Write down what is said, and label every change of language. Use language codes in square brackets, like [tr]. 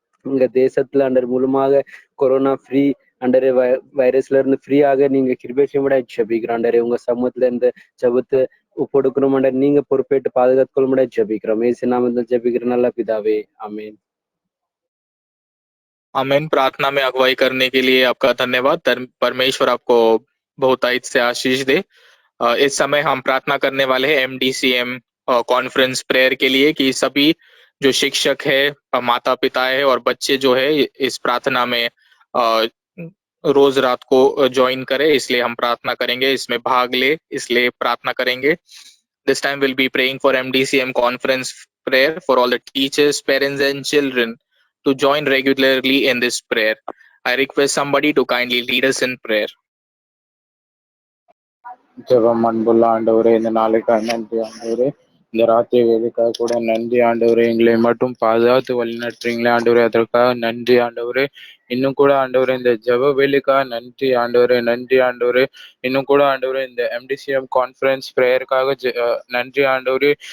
[ta] உங்க தேசத்துல அண்டர் மூலமாக கொரோனா ஃப்ரீ அண்டரே வைரஸ்ல இருந்து ஃப்ரீயாக நீங்க கிருபை செய்ய ஜெபிக்கிறோம் அண்டரே உங்க சமூகத்துல இந்த ஜெபத்தை ஒப்படுக்கணும் அண்டர் நீங்க பொறுப்பேற்று பாதுகாத்துக்கொள்ள முடியாது ஜெபிக்கிறோம் ஏசு நாமத்தில் ஜெபிக்கிற நல்ல பிதாவே ஆமென் [hi] आमीन। प्रार्थना में अगुवाई करने के लिए आपका धन्यवाद। परमेश्वर आपको बहुतायत से आशीष दे। इस समय हम प्रार्थना करने वाले हैं MDCM कॉन्फ्रेंस प्रेयर के लिए कि सभी जो शिक्षक है, माता पिता है और बच्चे जो है इस प्रार्थना में रोज रात को ज्वाइन करे, इसलिए हम प्रार्थना करेंगे, इसमें भाग ले, इसलिए प्रार्थना करेंगे। [en] This time we'll be praying for MDCM conference prayer for all the teachers, parents and children to join regularly in this prayer. I request somebody to kindly lead us in prayer. [ta] ஜெபம் அன்புள்ள ஆண்டவரே, இந்த நாளைக்காக நன்றி ஆண்டவரே. இந்த ராத்திரி வேலைக்காக கூட நன்றி ஆண்டவரே. எங்களை மட்டும் பாதுகாத்து வழிநடத்துறீங்களே ஆண்டவரே, அதற்காக நன்றி ஆண்டவரே. இன்னும் கூட ஆண்டவரே இந்த ஜெப வேலைக்காக நன்றி ஆண்டவரே, நன்றி ஆண்டவரே. இன்னும் கூட ஆண்டவரே இந்த MDCM கான்ஃபரன்ஸ் ப்ரேயருக்காக நன்றி ஆண்டவரே.